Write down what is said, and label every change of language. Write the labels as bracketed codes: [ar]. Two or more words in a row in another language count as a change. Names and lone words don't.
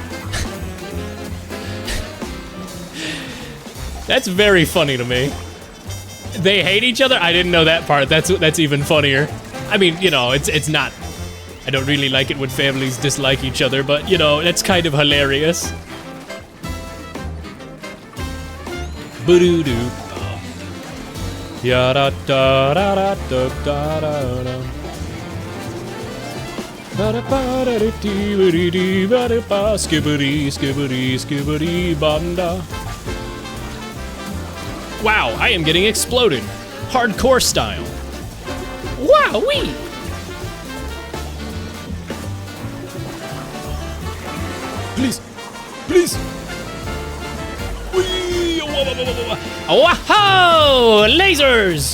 [en] That's very funny to me. They hate each other? I didn't know that part. That's even funnier. I mean, you know, it's not. I don't really like it when families dislike each other, but you know, that's kind of hilarious. Boo-doo-doo. Ya da da da da da da da da. Ba da ba da dee dee dee ba da ba skibbity skibbity skibbity banda. Wow, I am getting exploded, hardcore style. Wow, wee. Please, please. Wow! Lasers!